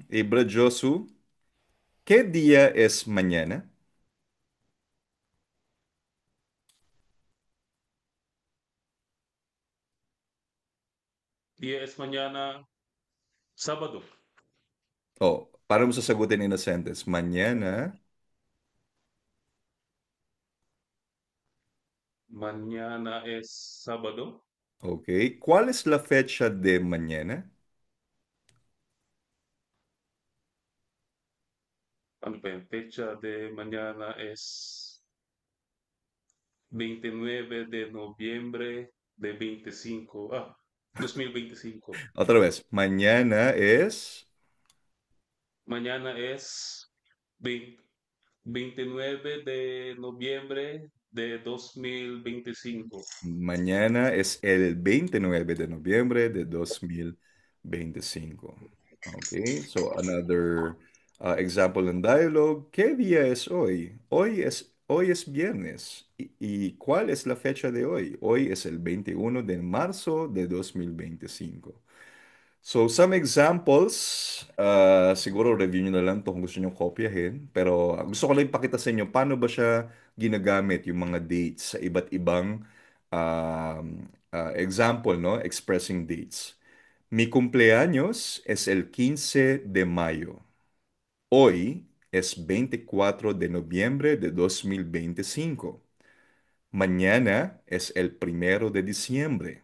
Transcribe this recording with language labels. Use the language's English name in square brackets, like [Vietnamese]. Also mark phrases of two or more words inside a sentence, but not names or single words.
[Spanish] Y Brad Josu, ¿qué día es mañana? Día es mañana, sábado. [Filipino] Para mo sasagutin [English] in a sentence. [Spanish] Mañana. Mañana es sábado. Ok. ¿Cuál es la fecha de mañana? [Filipino] Ano pa yun? [Spanish] Fecha de mañana es 29 de noviembre de 25. 2025. Otra vez. Mañana es... Mañana es 20 29 de noviembre de 2025. Mañana es el 29 de noviembre de 2025. [English] Okay, so another example in dialogue. [Spanish] ¿Qué día es hoy? Hoy es viernes. ¿Y cuál es la fecha de hoy? Hoy es el 21 de marzo de 2025. [English] So, some examples, [Filipino] siguro review nyo na lang to kung gusto nyo kopyahin. Pero gusto ko lang ipakita sa inyo paano ba siya ginagamit yung mga dates sa iba't ibang example, no? [English] Expressing dates. [Spanish] Mi cumpleaños es el 15 de mayo. Hoy es 24 de noviembre de 2025. Mañana es el 1 de diciembre.